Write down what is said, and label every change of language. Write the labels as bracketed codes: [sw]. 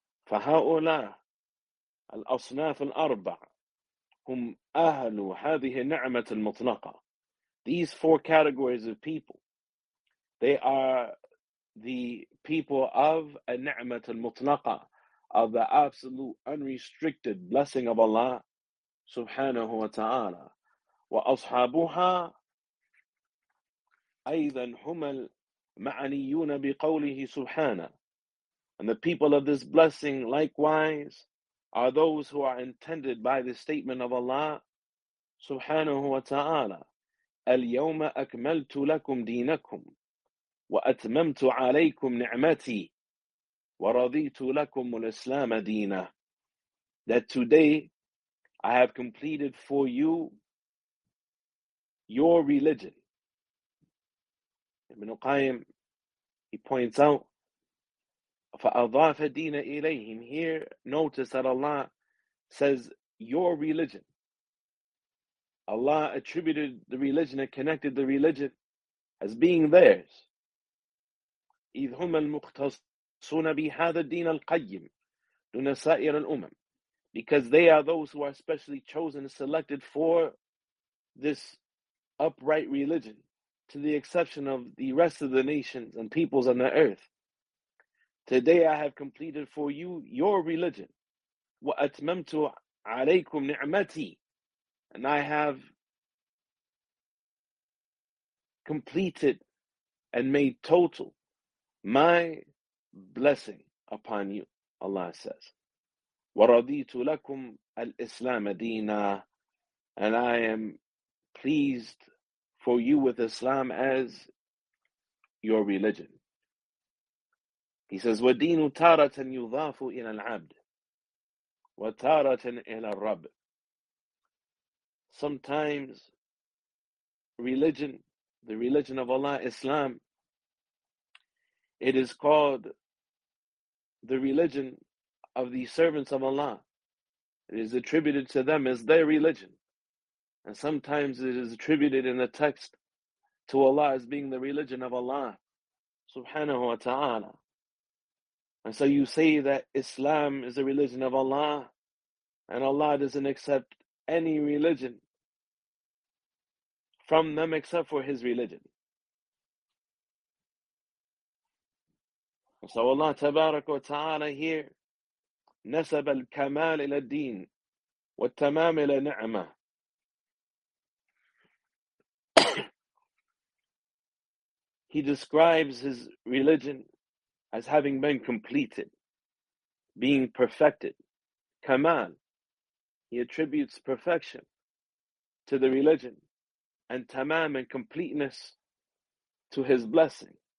[ar] فَهَؤُلَا الْأَصْنَافُ الْأَرْبَعُ هُمْ أَهْلُ هَذِهِ نِعْمَةِ الْمُطْلَقَةِ. [en] These four categories of people, they are the people of [ar] النِعْمَةِ الْمُطْلَقَةِ, [en] of the absolute unrestricted blessing of Allah subhanahu wa ta'ala. [ar] وأصحابها أيضا هم المعنيون بقوله سبحانه. [en] And the people of this blessing likewise are those who are intended by the statement of Allah سبحانه وتعالى. [ar] اليوم أكملت لكم دينكم وأتممت عليكم نعمتي ورضيت لكم الإسلام دينا. [en] That today I have completed for you your religion. Ibn Qayyim, he points out, [ar] فأضاف دين إليهم. [en] Here, notice that Allah says your religion. Allah attributed the religion and connected the religion as being theirs. [ar] إذ هم المختصون بهذا الدين القيم دون سائر الأمم. [en] Because they are those who are specially chosen and selected for this upright religion, to the exception of the rest of the nations and peoples on the earth. Today I have completed for you your religion. [ar] وَأَتْمَمْتُ عَلَيْكُمْ نِعْمَتِي. [en] And I have completed and made total my blessing upon you, Allah says. [ar] وَرَضِيتُ لَكُمْ الْإِسْلَامَ دِينًا. [en] And I am pleased for you with Islam as your religion. He says, [ar] وَدِينُ تَارَةً يُضَافُ إِلَى الْعَبْدِ وَتَارَةً إِلَى الْرَبِّ. [en] Sometimes religion, the religion of Allah, Islam, it is called the religion of the servants of Allah. It is attributed to them as their religion. And sometimes it is attributed in the text to Allah as being the religion of Allah subhanahu wa ta'ala. And so you say that Islam is the religion of Allah, and Allah doesn't accept any religion from them except for His religion. So Allah tabarak wa ta'ala here [ar] نسب الكمال إلى الدين والتمام إلى نعمة. [en] He describes his religion as having been completed, being perfected. Kamal, he attributes perfection to the religion, and tamam and completeness to his blessing.